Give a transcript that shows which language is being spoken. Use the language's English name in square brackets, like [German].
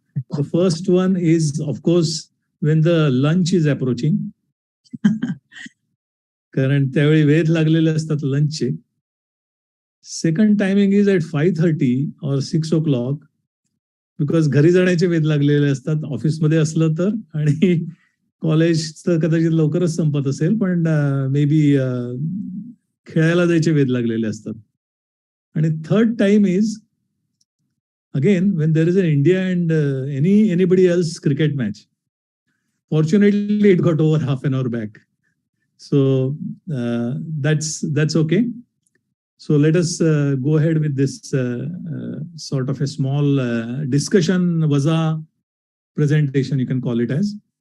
[English] The first one is, of course, when the lunch is approaching. [Marathi] कारण त्यावेळी वेध लागलेले असतात लंचचे. [English] Second timing is at 5:30 or 6 o'clock. [Marathi] Because घरी जाण्याचे वेध लागलेले असतात ऑफिसमध्ये असलं तर, आणि कॉलेजचं कदाचित लवकरच संपत असेल पण मे बी खेळायला जायचे वेध लागलेले असतात. [English] आणि third time is again when there is an India and anybody else cricket match. Fortunately, it got over half an hour back. So that's okay. So let us go ahead with this sort of a small discussion waza presentation, you can call it as.